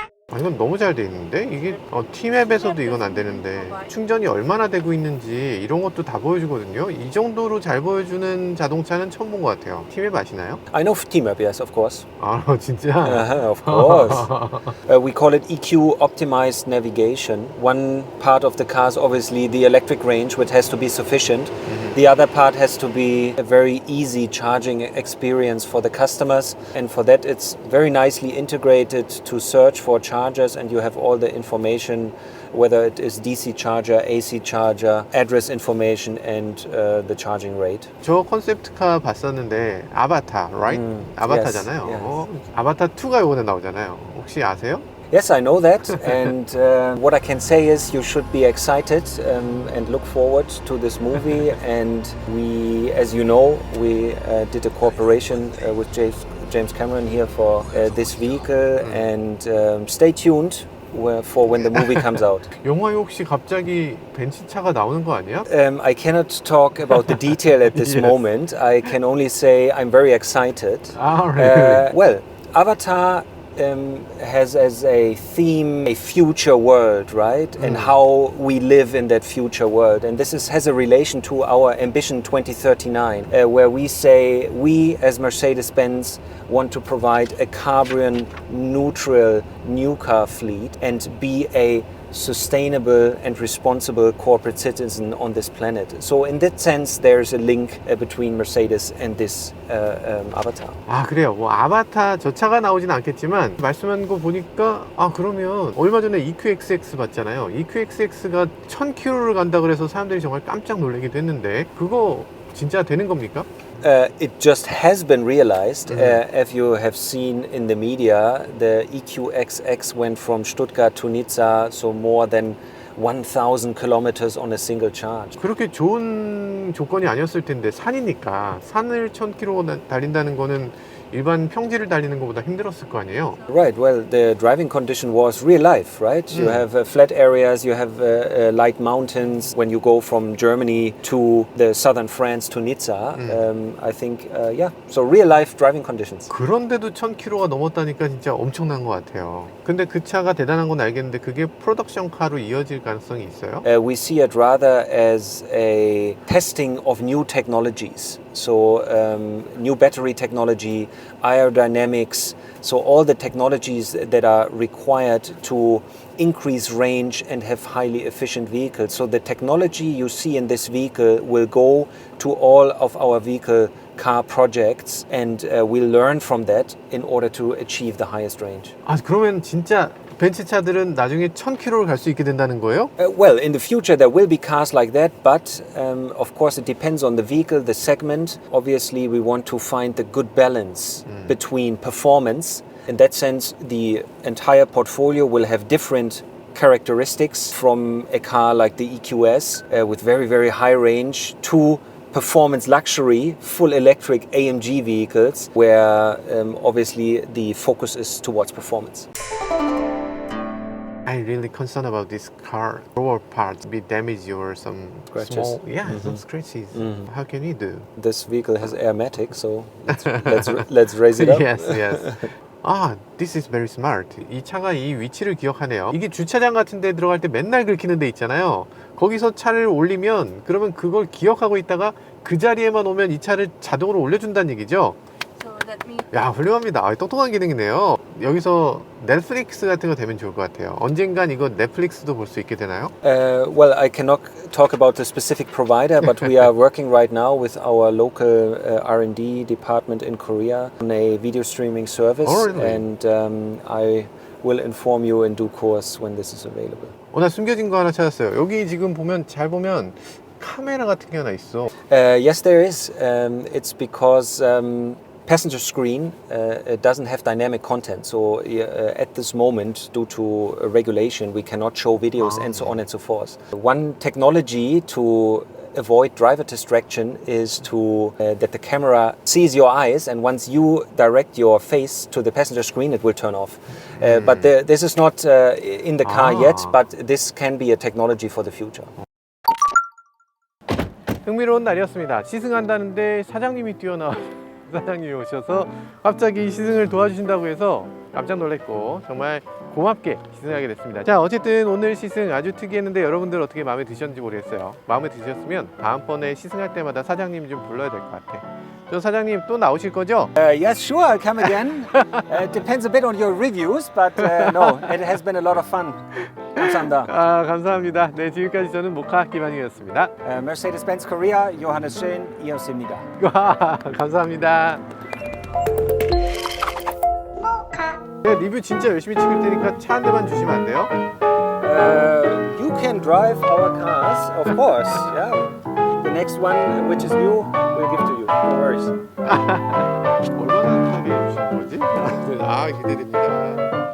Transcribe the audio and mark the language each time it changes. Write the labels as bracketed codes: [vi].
[ko] 아, 이건 너무 잘 돼 있는데? 이게 T맵에서도 이건 안 되는데 충전이 얼마나 되고 있는지 이런 것도 다 보여주거든요. 이 정도로 잘 보여주는 자동차는 처음 본 것 같아요. T맵 아시나요? [en] I know T-Map, yes, of course. [ko] 아, 진짜? [en] Of course. We call it EQ optimized navigation. One part of the car is obviously the electric range, which has to be sufficient. The other part has to be a very easy charging experience for the customers. And for that, it's very nicely integrated to search for chargers, and you have all the information, whether it is DC charger, AC charger, address information, and the charging rate. [ko] 저 컨셉트카 봤었는데 아바타, [en] right? [ko] 아바타잖아요. [en] Yes, yes. [ko] 아바타 2가 이번에 나오잖아요. 혹시 아세요? [en] Yes, I know that, and what I can say is you should be excited and look forward to this movie. And we, as you know, we did a cooperation with James Cameron here for this vehicle, and stay tuned for when the movie comes out. [ko] 영화에 혹시 갑자기 벤츠차가 나오는 거 아니야? [en] I cannot talk about the detail at this Yes. moment. I can only say I'm very excited. 아, really? Well, Avatar has as a theme a future world, right? And how we live in that future world. And this has a relation to our Ambition 2039, where we say we as Mercedes-Benz want to provide a carbon neutral new car fleet and be a sustainable and responsible corporate citizen on this planet. So in that sense, there's a link between Mercedes and this Avatar. [ko] 아, 그래요. 뭐 아바타 저 차가 나오진 않겠지만 말씀한 거 보니까 아, 그러면 얼마 전에 EQXX 봤잖아요. EQXX가 1000km를 간다 그래서 사람들이 정말 깜짝 놀라기도 했는데 그거 진짜 되는 겁니까? [en] It just has been realized. As you have seen in the media, the EQXX went from Stuttgart to Nizza, so more than 1,000 kilometers on a single charge. [ko] 그렇게 좋은 조건이 아니었을 텐데 산이니까 산을 1000km 달린다는 거는 일반 평지를 달리는 것보다 힘들었을 거 아니에요? [en] Right, well, the driving condition was real life, right? You have flat areas, you have light mountains. When you go from Germany to the southern France to Nizza, I think, yeah, so real life driving conditions. [ko] 그런데도 1000km가 넘었다니까 진짜 엄청난 것 같아요. 근데 그 차가 대단한 건 알겠는데 그게 프로덕션 카로 이어질 가능성이 있어요? [en] We see it rather as a testing of new technologies. So new battery technology, aerodynamics, so all the technologies that are required to increase range and have highly efficient vehicles. So the technology you see in this vehicle will go to all of our vehicle car projects, and we'll learn from that in order to achieve the highest range. [ko] 아, 그러면 진짜 벤츠 차들은 나중에 1000km를 갈 수 있게 된다는 거예요? [en] Well, in the future there will be cars like that, but of course it depends on the vehicle, the segment. Obviously we want to find the good balance between performance. In that sense, the entire portfolio will have different characteristics, from a car like the EQS with very, very high range to performance luxury, full electric AMG vehicles, where obviously the focus is towards performance. I'm really concerned about this car. Lower parts be damaged or some Scratches. small, some scratches. How can we do? This vehicle has airmatic, so let's raise it up. Yes, yes. 아, this is very smart. [ko] 이 차가 이 위치를 기억하네요. 이게 주차장 같은 데 들어갈 때 맨날 긁히는 데 있잖아요. 거기서 차를 올리면 그러면 그걸 기억하고 있다가 그 자리에만 오면 이 차를 자동으로 올려준다는 얘기죠. 야, 훌륭합니다. 아, 똑똑한 기능이네요. 여기서 넷플릭스 같은 거 되면 좋을 것 같아요. 언젠간 이거 넷플릭스도 볼 수 있게 되나요? [en] Well, I cannot talk about the specific provider, but we are working right now with our local R&D department in Korea on a video streaming service. Oh, really? And I will inform you in due course when this is available. [ko] 나 숨겨진 거 하나 찾았어요. 여기 지금 보면 잘 보면 카메라 같은 게 하나 있어. [en] Yes, there is. It's because passenger screen doesn't have dynamic content. So at this moment, due to regulation, we cannot show videos and so on and so forth. One technology to avoid driver distraction is to that the camera sees your eyes, and once you direct your face to the passenger screen, it will turn off. But this is not in the car yet, but this can be a technology for the future. [ko] 흥미로운 날이었습니다. 시승한다는데 사장님이 뛰어나와 사장님이 오셔서 갑자기 시승을 도와주신다고 해서 깜짝 놀랐고 정말 고맙게 시승하게 됐습니다. 자, 어쨌든 오늘 시승 아주 특이했는데 여러분들 어떻게 마음에 드셨는지 모르겠어요. 마음에 드셨으면 다음번에 시승할 때마다 사장님 좀 불러야 될 것 같아. 저 사장님 또 나오실 거죠? [en] Yes, sure, I'll come again. It depends a bit on your reviews, but no, it has been a lot of fun. [ko] 감사합니다. 아, 감사합니다. 네, 지금까지 저는 모카 기반이었습니다. Mercedes-Benz Korea, 요하네스 Eqs입니다. 감사합니다. 네, 리뷰 진짜 열심히 찍을 테니까 차 한 대만 주시면 안 돼요? [en] You can drive our cars, of course. Yeah. The next one, which is new, we'll give to you. No worries. [ko] 얼마나 하게 해주신 거지? 아, 기대됩니다.